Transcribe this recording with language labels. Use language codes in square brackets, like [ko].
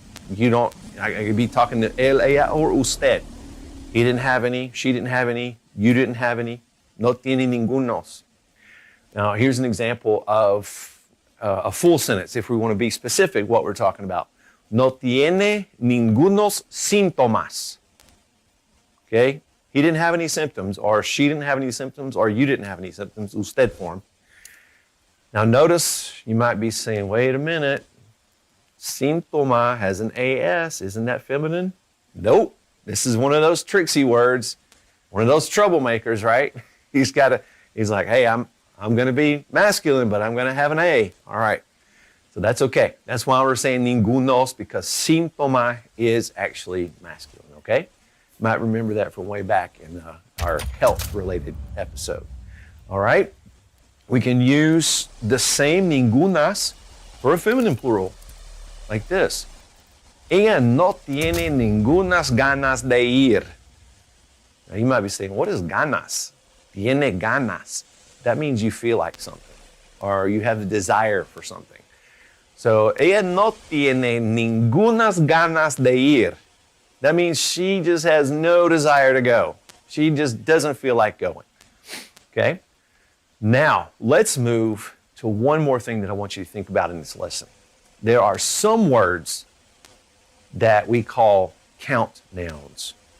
[en] You don't, I could be talking to él, ella, or usted. He didn't have any, she didn't have any, you didn't have any. [es] No tiene ningunos. [en] Now, here's an example of a full sentence, if we want to be specific what we're talking about. [es] No tiene ningunos síntomas. [en] Okay? He didn't have any symptoms, or she didn't have any symptoms, or you didn't have any symptoms, usted form. Now, notice you might be saying, wait a minute, síntoma has an AS. Isn't that feminine? Nope. This is one of those tricksy words, one of those troublemakers, right? He's like, hey, I'm going to be masculine, but I'm going to have an A. All right. So that's okay. That's why we're saying ningunos, because síntoma is actually masculine, okay? You might remember that from way back in our health-related episode. All right? We can use the same ningunas for a feminine plural, like this. [es] Ella no tiene ningunas ganas de ir. [en] Now, you might be saying, what is ganas? [es] Tiene ganas. [en] That means you feel like something, or you have the desire for something. [es] So, ella no tiene ningunas ganas de ir. [en] That means she just has no desire to go. She just doesn't feel like going. Okay? Now, let's move to one more thing that I want you to think about in this lesson. There are some words that we call count nouns.